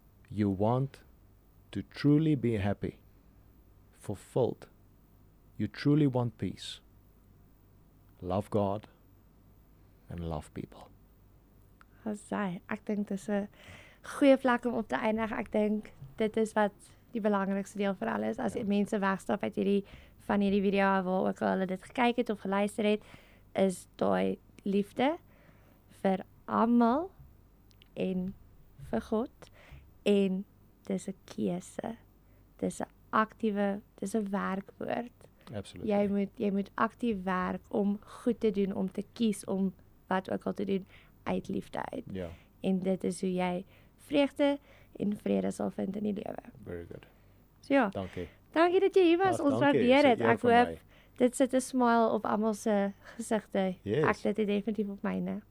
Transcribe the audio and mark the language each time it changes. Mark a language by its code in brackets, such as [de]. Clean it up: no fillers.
[en] You want to truly be happy, fulfilled. You truly want peace. Love God and love people. [af] Ek dink dis 'n goeie plek om op te eindig. Ek dink dit is wat die belangrikste deel vir alles. As mense wegstap uit van hierdie video waar ook al hulle dit gekyk het of geluister het, is daai liefde vir almal en vir God. En dis 'n keuse. Dis 'n aktiewe, dis 'n werkwoord. [en] Absolutely. [af] Jy moet aktief werk om goed te doen, om te kies om wat ook al te doen uit liefde uit. Ja. En dit is hoe jy vreugde en vrede sal vind in die lewe. [en] Very good. [af] So ja. Dankie. Dankie dat jy hier was. Ons waardeer dit. Ek hoop my. dit sit 'n smile op almal se gesigte. [en] Yes. [af] Ek dit definitief op myne.